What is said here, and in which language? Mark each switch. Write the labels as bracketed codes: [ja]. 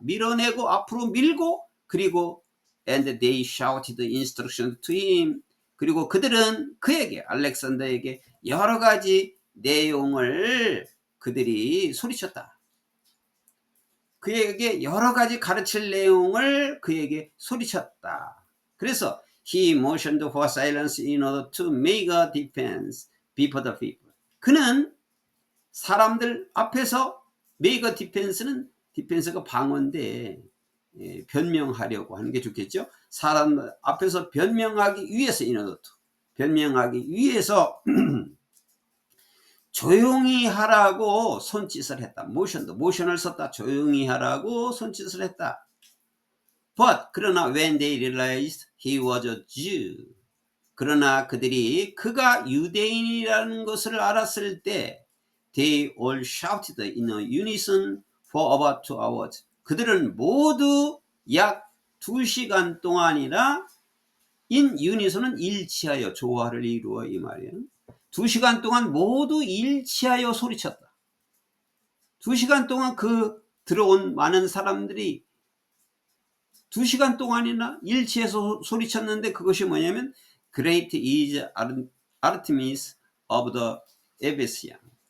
[ko] 밀어내고 앞으로 밀고, 그리고 [en] and they shouted instructions to him. [ko] 그리고 그들은 그에게, 알렉산더에게 여러 가지 내용을 그들이 소리쳤다. 그에게 여러 가지 가르칠 내용을 그에게 소리쳤다. 그래서 [en] he motioned for silence in order to make a defense before the people. [ko] 그는 사람들 앞에서 [en] make a defense [ko] 는, defense가 방어인데 변명하려고 하는 게 좋겠죠. 사람 앞에서 변명하기 위해서, in order to, 변명하기 위해서 조용히 하라고 손짓을 했다. 모션을 썼다. 조용히 하라고 손짓을 했다. [en] But [ko] 그러나 [en] when they realized he was a Jew, [ko] 그러나 그들이 그가 유대인이라는 것을 알았을 때 [en] they all shouted in a unison for about 2 hours. [ko] 그들은 모두 약 2시간 동안이나 [en] in unison [ko] 은 일치하여, 조화를 이루어 이 말이에요. 2시간 동안 모두 일치하여 소리쳤다. 2시간 동안 그 들어온 많은 사람들이 2시간 동안이나 일치해서 소리쳤는데 그것이 뭐냐면 [en] Great is Artemis of the Ephesians.